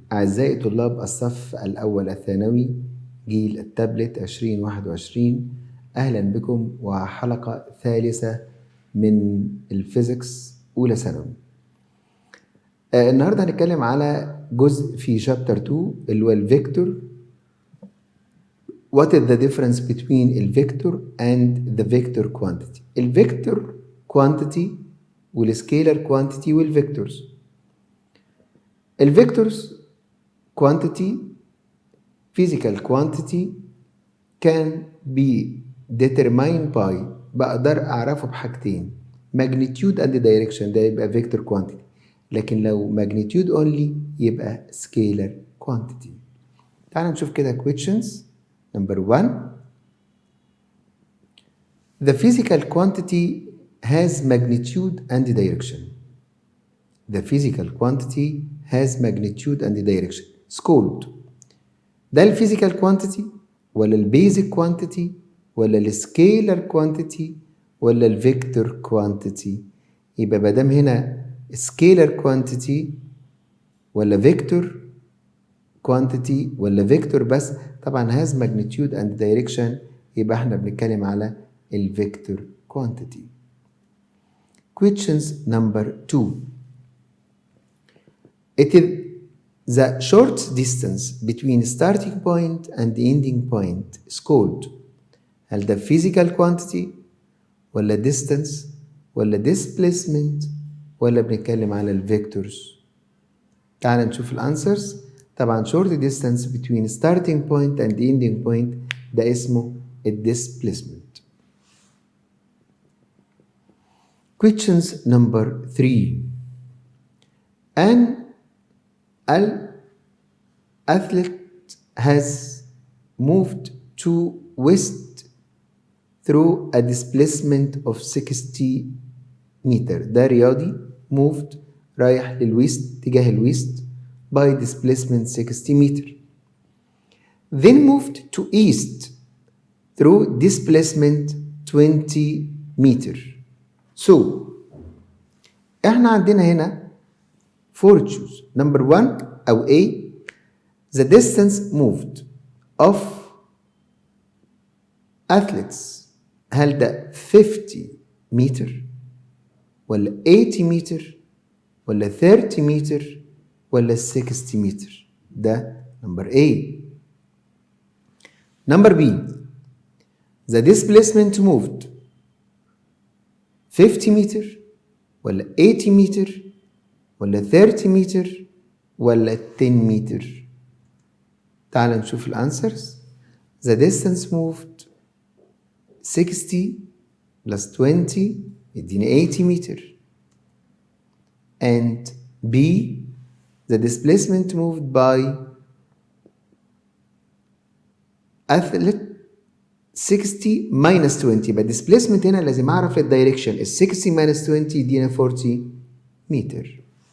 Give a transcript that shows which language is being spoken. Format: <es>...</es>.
<ar>أعزائي طلاب الصف الأول الثانوي جيل التابلت 2021، أهلا بكم وحلقة ثالثة من الفيزيكس أولى ثانوي. النهاردة هنتكلم على جزء في شابتر 2 اللي هو الفيكتور.</ar> <en>What is the difference between الفيكتور and the vector quantity؟ الفيكتور quantity والسكيلر quantity والفيكتورز. الفيكتورز quantity physical quantity can be determined by،</en> <ar>بقدر أعرفه بحاجتين،</ar> <en>magnitude and direction،</en> <ar>ده يبقى</ar> <en>vector quantity،</en> <ar>لكن لو</ar> <en>magnitude only يبقى scalar quantity.</en> <ar>تعالوا نشوف كده questions.</ar> <en>Number 1. The physical quantity has magnitude and direction. The physical quantity has magnitude and direction. It's called.</en> <ar>ده الفيزيكال quantity ولا البيزك quantity ولا السكيلر quantity ولا الفيكتور quantity؟ يبقى مادام هنا scalar quantity ولا فيكتور quantity ولا فيكتور بس، طبعا</ar> <en>has magnitude and direction،</en> <ar>يبقى احنا بنتكلم على الفيكتور quantity.</ar> <en>Questions number 2. It is the short distance between starting point and ending point is called.</en> <ar>هل ده</ar> <en>physical quantity</en> <ar>ولا distance ولا displacement ولا بنتكلم على الفيكتورز؟ تعال نشوف الانسرز.</ar> <en>طبعا short distance between starting point and ending point</en> <ar>ده اسمه الديسبليسمنت.</ar> <en>Questions number 3. An athlete has moved to west through a displacement of 60 meter.</en> <ar>ده رياضي moved رايح للويست، تجاه الويست</ar> <en>by displacement 60 meter. Then moved to east through displacement 20 meter. So</en> <ar>احنا عندنا هنا 4 choose. Number 1 أو A.</ar> <en>The distance moved of athletes،</en> <ar>هل ده 50 متر ولا 80 متر ولا 30 متر ولا 60 متر؟ ده number A.</ar> <en>Number B. The displacement moved</en> <ar>50 متر ولا 80 متر ولا 30 متر ولا 10 متر؟ تعال نشوف الانسرز.</ar> <en>The distance moved 60 plus 20</en> <ar>يديني 80 متر.</ar> <en>And B. The displacement moved by athlete 60 minus 20.</en> <ar>يبقى displacement هنا لازم أعرف الدايركشن. ال</ar> <en>60 minus 20</en> <ar>يدينا 40 متر.</ar>